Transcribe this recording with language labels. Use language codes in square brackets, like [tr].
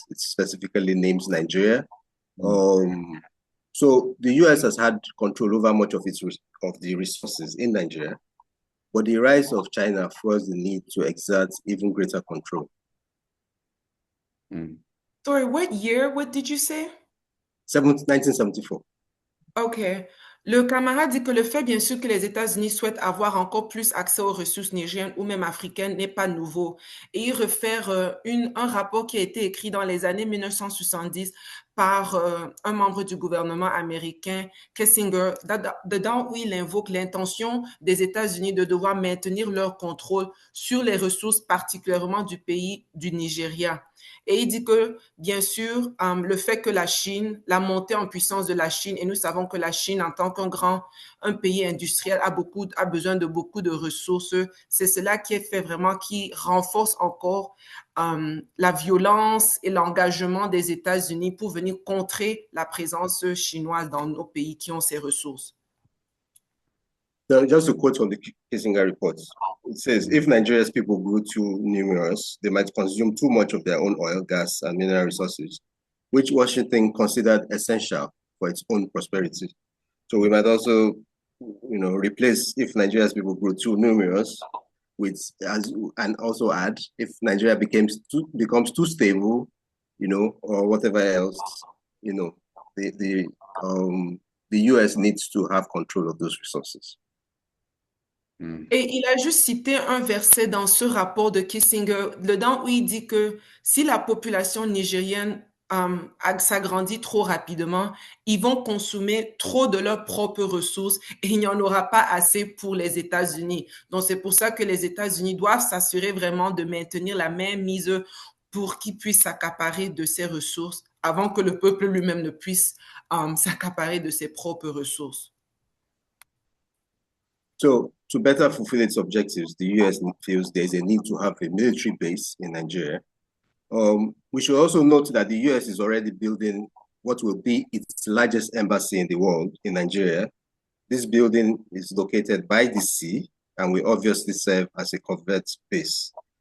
[en] It specifically names Nigeria. So the US has had control over much of the resources in Nigeria, but the rise of China forced the need to exert even greater control. Sorry, what year? What did you say? 1974. OK. [fr] Le camarade dit que le fait, bien sûr, que les États-Unis souhaitent avoir encore plus accès aux ressources nigériennes ou même africaines n'est pas nouveau. Et il réfère un rapport qui a été écrit dans les années 1970 par un membre du gouvernement américain, Kissinger, dedans où il invoque l'intention des États-Unis de devoir maintenir leur contrôle sur les ressources, particulièrement du pays du Nigeria. Et il dit que, bien sûr, le fait que la Chine, la montée en puissance de la Chine, et nous savons que la Chine, en tant un pays industriel, a besoin de beaucoup de ressources. C'est cela qui est fait vraiment, qui renforce encore la violence et l'engagement des États-Unis pour venir contrer la présence chinoise dans nos pays qui ont ces ressources. [en] So just a quote from the Kissinger report. It says, if Nigeria's people grew too numerous, they might consume too much of their own oil, gas, and mineral resources, which Washington considered essential for its own prosperity. So we might also, replace if Nigeria's people grew too numerous with, and also add if Nigeria becomes too stable, or whatever else, the US needs to have control of those resources. [fr] Et il a juste cité un verset dans ce rapport de Kissinger, dedans où il dit que si la population nigérienne s'agrandit trop rapidement, ils vont consommer trop de leurs propres ressources et il n'y en aura pas assez pour les États-Unis. Donc c'est pour ça que les États-Unis doivent s'assurer vraiment de maintenir la même mise pour qu'ils puissent s'accaparer de ces ressources avant que le peuple lui-même ne puisse s'accaparer de ses propres ressources. [en] So, to better fulfill its objectives, the US feels there is a need to have a military base in Nigeria. We should also note that the US is already building what will be its largest embassy in the world in Nigeria. This building is located by the sea and will obviously serve as a covert base.